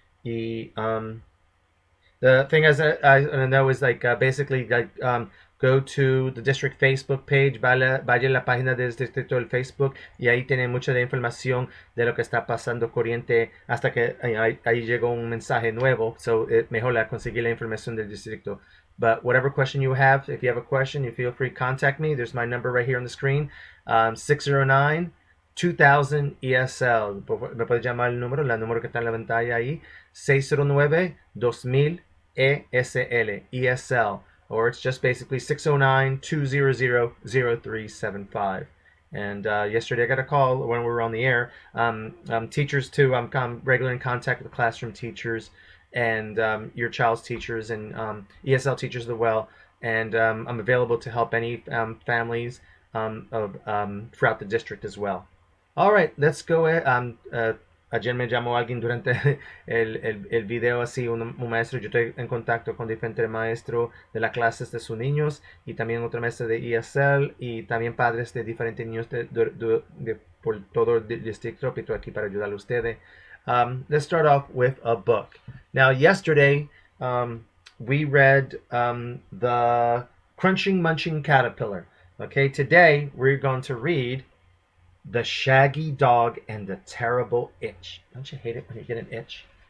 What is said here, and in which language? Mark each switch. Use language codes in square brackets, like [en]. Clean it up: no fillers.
[es] Y [en] the thing is, I know is like basically like go to the district Facebook page, [es] vaya a la página del distrito del Facebook y ahí tiene mucha de información de lo que está pasando corriente hasta que ahí llegó un mensaje nuevo, so mejor conseguir la información del distrito. [en] But whatever question you have, if you have a question, you feel free to contact me. There's my number right here on the screen, 609-2000 ESL. [es] Me puede llamar el número que está en la pantalla ahí, 609-2000 ESL, ESL, [en] or it's just basically 609-200-0375. And yesterday I got a call when we were on the air. Teachers too, I'm regularly in contact with the classroom teachers and your child's teachers and ESL teachers as well. And I'm available to help any families throughout the district as well. All right, let's go ahead. [es] Ayer me llamó alguien durante el video así, un maestro. Yo estoy en contacto con diferentes maestros de las clases de sus niños y también otro maestro de ESL y también padres de diferentes niños por todo el distrito. Estoy aquí para ayudar a ustedes. [en] Let's start off with a book. Now, yesterday we read The Crunching Munching Caterpillar. Okay, today we're going to read The Shaggy Dog and the Terrible Itch. Don't you hate it when you get an itch?